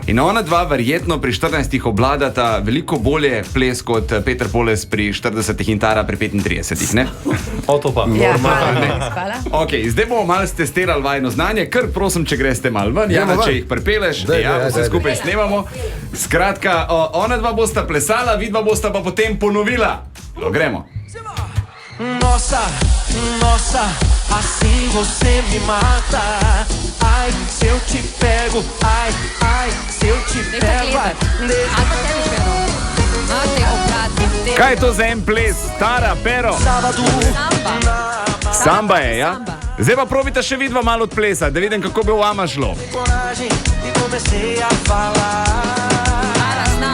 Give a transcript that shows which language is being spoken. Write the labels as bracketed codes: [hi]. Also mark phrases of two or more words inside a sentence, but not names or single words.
[sl] In ona dva verjetno pri 14 obladata veliko bolje ples kot Peter Poles pri 40 in Tara pri 35, ne? O, to pa. Ja, hvala. Ok, zdaj bomo malo testirali vajno znanje, kar prosim, če greste malo ven, če jih pripeleš, vse skupaj snemamo. Skratka, ona dva bosta plesala, vidva bosta pa potem ponovila. Gremo. [pt] Nossa, nossa, assim você me mata. Ai, se eu te pego, ai, ai, se eu te pego. [sl] Kaj je to za en ples? Tara, pero? Samba je, ja? Zdaj pa probite še vidva malo odplesati, da vidim, kako bi v vama šlo. Tara zna,